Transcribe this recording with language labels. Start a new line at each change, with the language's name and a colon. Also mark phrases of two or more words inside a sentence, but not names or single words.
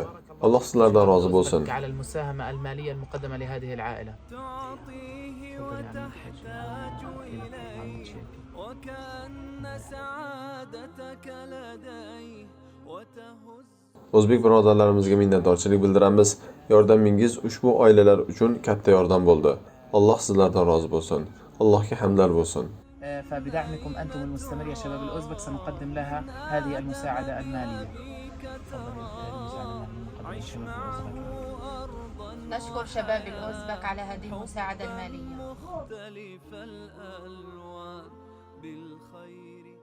Uzbek: Alloh sizlardan rozi bo'lsin. O'zbek birodarlarimizga minnatdorchilik bildiramiz. Yordamingiz ushbu oilalar uchun katta yordam bo'ldi. Alloh sizlardan rozi bo'lsin. Allohga hamdlar bo'lsin.
Arabic: فبدعمكم أنتم المستمر يا شباب الأوزبك سنقدم لها هذه المساعدة المالية. نشكر شباب الأوزبك على هذه المساعدة المالية.